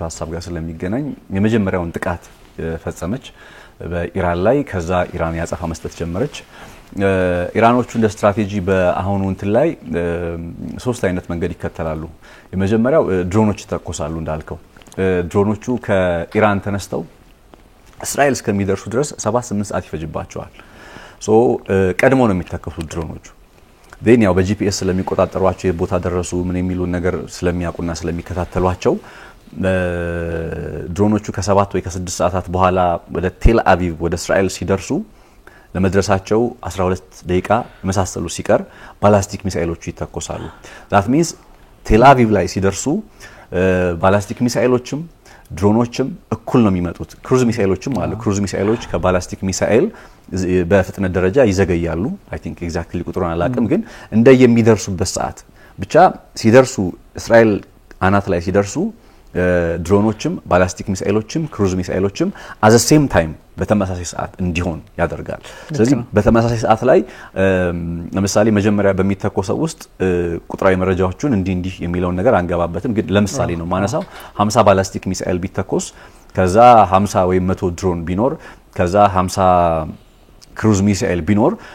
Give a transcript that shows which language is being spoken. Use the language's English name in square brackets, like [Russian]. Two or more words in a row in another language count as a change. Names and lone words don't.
[Amharic] ሐሳብ ጋር ስለሚገናኝ የመጀመሪያውን ጥቃት ፈጸመች በኢራን ላይ ከዛ ኢራን ያጸፋ መስጠት ጀመረች ኢራኖቹ እንደ ስትራቴጂ በአሁኑ እንትን ላይ ሶስት አይነት መንገድ ይከተላሉ የመጀመሪያው ድሮኖች ተቆሳሉ እንዳልከው ድሮኖቹ ከኢራን ተነስተው እስራኤል እስከሚደርሱ ድረስ 7-8 ሰዓት ይፈጅባቸዋል ሶ ቀድሞ ነው የሚተከፉት ድሮኖቹ ዴን ያው በጂፒኤስ ስለሚቆጣጠሯቸው የቦታ ደረሱ ምን የሚሉ ነገር ስለሚያቁና ስለሚከታተሏቸው ድሮኖቹ ከ7 ወይ ከ6 ሰዓታት በኋላ ወደ ቴል አቪቭ ወደ እስራኤል ሲደርሱ ለመድረሳቸው 12 ደቂቃ መሳሰሉ ሲቀር ባላስቲክ ሚሳኤሎቹ ይተኮሳሉ [English] that means [Amharic] ቴል አቪቭ ላይ ሲደርሱ ባላስቲክ ሚሳኤሎችም ድሮኖችም እኩል ነው የሚመጡት ክሩዝ ሚሳኤሎችም አሉ ክሩዝ ሚሳኤሎች ከባላስቲክ ሚሳኤል በፍጥነት ደረጃ ይዘገያሉ [English] I think [Amharic] ኤግዛክትሊ ቁጥሩን አላቅም ግን እንደ የሚደርሱበት ሰዓት ብቻ ሲደርሱ እስራኤል አናት ላይ ሲደርሱ ድሮኖችም ባላስቲክ ሚሳኤሎችም ክሩዝ ሚሳኤሎችም [English] at the same time [Amharic] በተመሳሳይ ሰዓት እንዲሆን ያደርጋል ስለዚህ በተመሳሳይ ሰዓት ላይ ለምሳሌ መጀመሪያ በሚተኮሰው ውስጥ ቁጥራዊ መረጃዎችን እንዲህ የሚለው ነገር አንገባበትም ግን ለምሳሌ ነው ማነሳው 50 ባላስቲክ ሚሳኤል ቢተኮስ ከዛ 50 ወይ 100 ድሮን ቢኖር ከዛ 50 ክሩዝ ሚሳኤል ቢኖር